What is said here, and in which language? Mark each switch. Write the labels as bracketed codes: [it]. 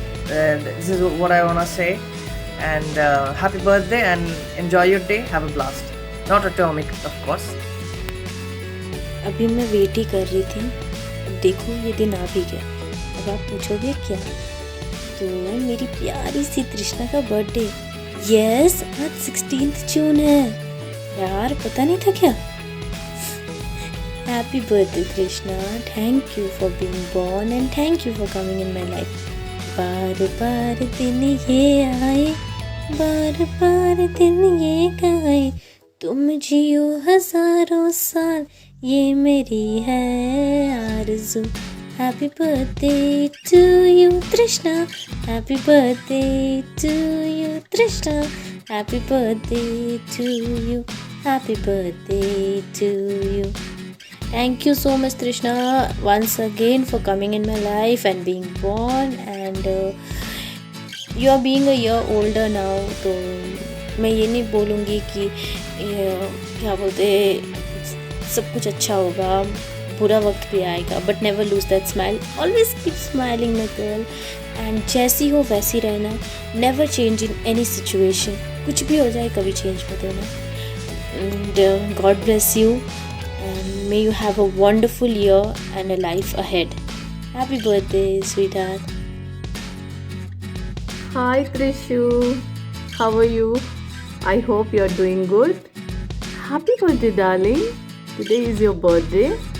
[en] And this is what I want to say. And happy birthday, and enjoy your day. Have a blast. Not atomic, of course. [hi] अभी मैं wait ही कर रही थी, अब देखो ये दिन आ भी गया। अब आप पूछोगे क्या, तो मेरी प्यारी सी तृष्णा का बर्थडे। यस, आज 16 जून है यार, पता नहीं था क्या। [en] Happy birthday Trishna, thank you for being born and thank you for coming in my life. [hi] बार बार दिन ये आए, बार बार दिन ये गाए, तुम जियो हजारों साल ये मेरी है आरज़ू। [en] Happy birthday to you Trishna, happy birthday to you Trishna, happy birthday to you, happy birthday to you. Thank you so much Trishna once again for coming in my life and being born, and you are being a year older now. [hi] तो मैं ये नहीं बोलूँगी कि क्या बोलते सब कुछ अच्छा होगा, बुरा वक्त भी आएगा, [en] but never lose that smile, always keep smiling my girl, and [hi] जैसी हो वैसी रहना, [en] Never change in any situation. [hi] कुछ भी हो जाए कभी चेंज मत होना। And God bless you, [en] and may you have a wonderful year and a life ahead. Happy birthday, sweetheart. Hi Trishu, how are you? I hope you are doing good. Happy birthday darling, today is your birthday.